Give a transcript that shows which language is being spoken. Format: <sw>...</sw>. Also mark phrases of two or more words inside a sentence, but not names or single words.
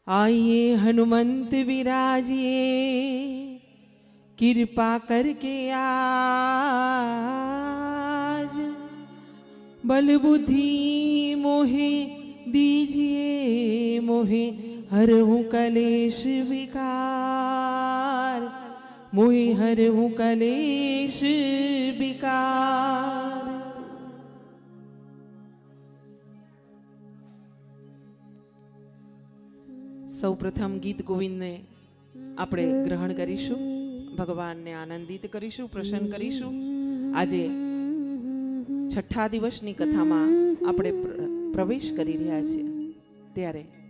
<hi>आइए हनुमंत विराजिए, कृपा करके आज बल बुद्धि मोहे दीजिए, मोहे हरहूँ कलेश विकार, मोहे हरहूँ कलेश विकार।</hi> <gu>સૌપ્રથમ ગીત ગોવિંદને આપણે ગ્રહણ કરીશું, ભગવાનને આનંદિત કરીશું, પ્રસન્ન કરીશું. આજે છઠ્ઠા દિવસની કથામાં આપણે પ્રવેશ કરી રહ્યા છીએ, ત્યારે</gu>